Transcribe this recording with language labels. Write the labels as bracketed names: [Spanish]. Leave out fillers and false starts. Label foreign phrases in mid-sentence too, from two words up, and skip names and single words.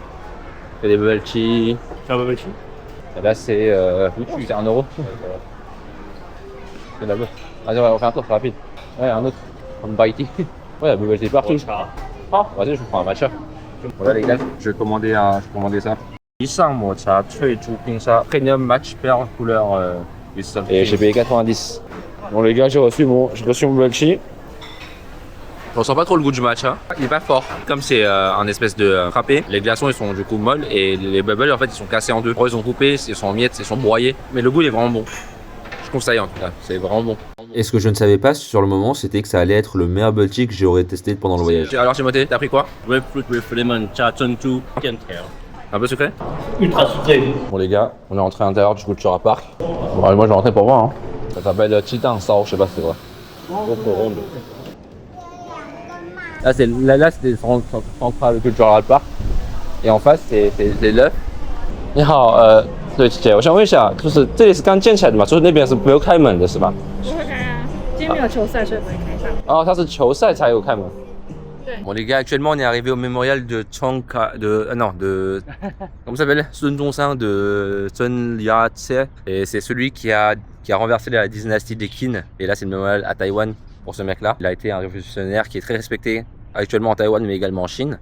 [French] Que des bubble tea. Tu as un bubble tea? Et là, c'est 1 €. C'est de la bouffe. Vas-y, on va faire un tour, c'est rapide. Ouais, un autre. Un bite tea. Ouais, la bubble tea partout. Ah, vas-y, je vous prends un matcha. Voilà, les gars, je vais commander ça. [Chinese] 一上抹茶脆珠冰沙 [English] Premium Match Pearl [French] couleur et j'ai payé 90. Bon les gars, j'ai reçu mon bubble tea. On sent pas trop le goût du matcha. Il est pas fort. Comme c'est un espèce de frappé, les glaçons ils sont du coup molles et les bubbles en fait ils sont cassés en deux. Ils sont coupés, ils sont en miettes, ils sont broyés. Mais le goût il est vraiment bon. Je conseille en tout cas, c'est vraiment bon. Et ce que je ne savais pas sur le moment, c'était que ça allait être le meilleur bubble tea que j'aurais testé pendant le voyage. Alors Timothée, t'as pris quoi? [English] Grapefruit with lemon, cha chunchu, kentiel. [French] Un peu sucré? Ultra sucré. Bon les gars, on est rentré à l'intérieur du Cultural Park. Bon, allez, moi je vais rentrer pour voir. Hein. Ça s'appelle Chitan Sao, je sais pas si c'est vrai. Là c'était Central Cultural Park. Et en face c'est l'œuf. [Chinese] 你好，对姐姐，我想问一下，就是这里是刚建起来的嘛，就是那边是没有开门的是吧？不会开啊，今天没有球赛，所以不会开上。哦，它是球赛才有开门。 [French] Bon les gars, actuellement on est arrivé au mémorial de comment ça s'appelle, Sun Zhongshan de Sun Yat-sen, et c'est celui qui a renversé la dynastie des Qin. Et là c'est le mémorial à Taïwan pour ce mec là. Il a été un révolutionnaire qui est très respecté actuellement en Taïwan mais également en Chine.